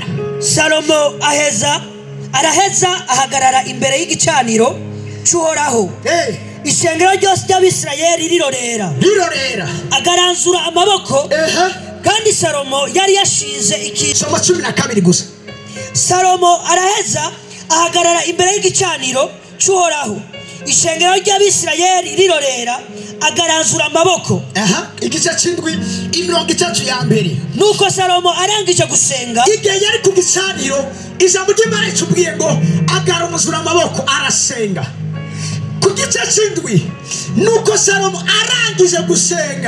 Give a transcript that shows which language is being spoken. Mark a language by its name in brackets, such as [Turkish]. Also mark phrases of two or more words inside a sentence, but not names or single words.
[Rundi] Salomo araheza ahagarara imbere y'igicaniro cy'Uhoraho, ishengero ryose ry'Abisirayeli rirorera, agaranzura amaboko. Kandi Salomo yari yashinze soma 12 gusa. Salomo araheza ahagarara imbere y'igicaniro cy'Uhoraho, ishengero ry'Abisirayeli rirorera, agaranzura amaboko. Igice cy'indwi imirongo 3 ya mbere. Nuko Salomo arangije gusenga, igihe yari ku gicaniro, ijambo ry'Imana ritubwiye ngo agaranzura amaboko arasenga. Ku gice cy'indwi nuko Salomo arangije gusenga.